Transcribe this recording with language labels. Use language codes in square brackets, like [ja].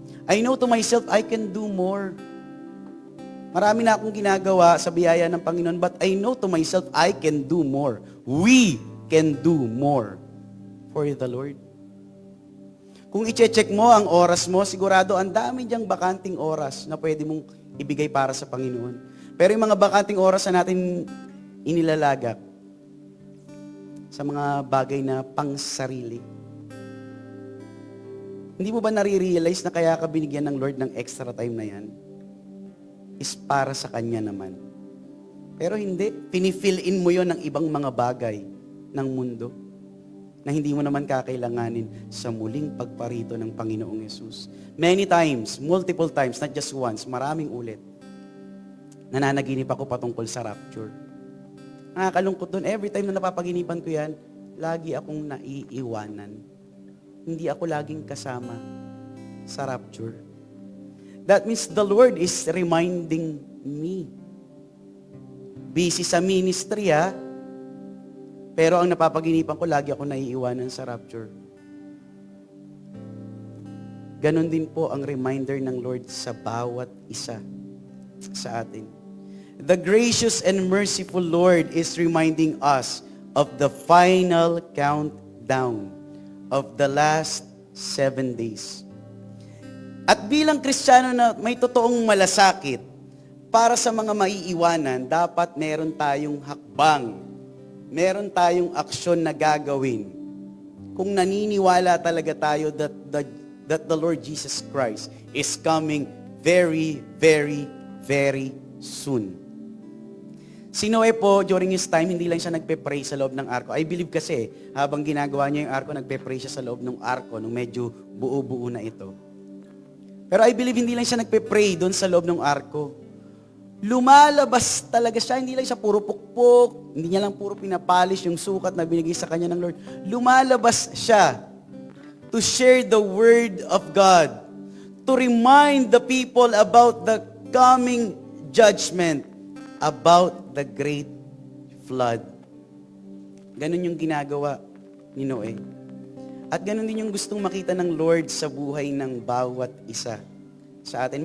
[en] I know to myself, I can do more. [tl] Marami na akong ginagawa sa biyaya ng Panginoon, [en] but I know to myself, I can do more. We can do more for the Lord. [tl] Kung i-check mo ang oras mo, sigurado ang dami diyang bakanting oras na pwede mong ibigay para sa Panginoon. Pero yung mga bakanting oras na natin inilalagak sa mga bagay na pang-sarili. Hindi mo ba nare-realize na kaya ka binigyan ng Lord ng extra time na yan? Is para sa Kanya naman. Pero hindi, pinifill in mo yon ng ibang mga bagay ng mundo na hindi mo naman kakailanganin sa muling pagparito ng Panginoong Yesus. [en] Many times, multiple times, not just once, [tl] maraming ulit, nananaginip ako patungkol sa rapture. Nakakalungkot doon, [en] every time [tl] na napapaginipan ko yan, lagi akong naiiwanan. Hindi ako laging kasama sa rapture. [en] That means the Lord is reminding me. [tl] Busy sa ministry, pero ang napapaginipan ko, lagi ako naiiwanan sa rapture. Ganon din po ang reminder ng Lord sa bawat isa sa atin. [en] The gracious and merciful Lord is reminding us of the final countdown of the last 7 days. [tl] At bilang Kristiyano na may totoong malasakit, para sa mga maiiwanan, dapat meron tayong hakbang meron tayong aksyon na gagawin kung naniniwala talaga tayo [en] that the Lord Jesus Christ is coming very, very, very soon. [tl] Si Noe po, [en] during his time, [tl] hindi lang siya nagpe-pray sa loob ng arko. [en] I believe [tl] kasi, habang ginagawa niya yung arko, nagpe-pray siya sa loob ng arko, nung medyo buo-buo na ito. Pero [en] I believe [tl] hindi lang siya nagpe-pray doon sa loob ng arko. Lumalabas talaga siya, hindi lang siya puro pukpok, hindi niya lang puro pinapolish yung sukat na binigay sa kanya ng Lord. Lumalabas siya [en] to share the word of God, to remind the people about the coming judgment, about the great flood. [tl] Ganon yung ginagawa ni Noe. At ganon din yung gustong makita ng Lord sa buhay ng bawat isa sa atin.